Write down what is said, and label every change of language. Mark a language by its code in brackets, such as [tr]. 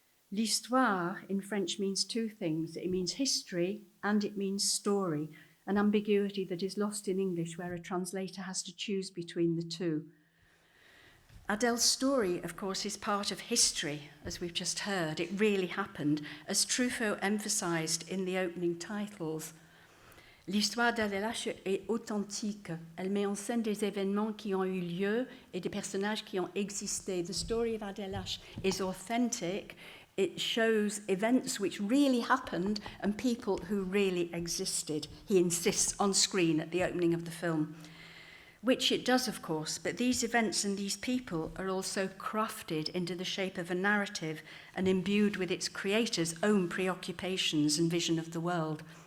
[en] L'Histoire in French means two things. It means history and it means story, an ambiguity that is lost in English where a translator has to choose between the two. Adèle's story, of course, is part of history, as we've just heard. It really happened, as Truffaut emphasised in the opening titles. [fr] L'histoire d'Adèle H est authentique. Elle met en scène des événements qui ont eu lieu et des personnages qui ont existé. [en] The story of Adèle H is authentic. It shows events which really happened and people who really existed. He insists on screen at the opening of the film. Which it does, of course, but these events and these people are also crafted into the shape of a narrative and imbued with its creator's own preoccupations and vision of the world.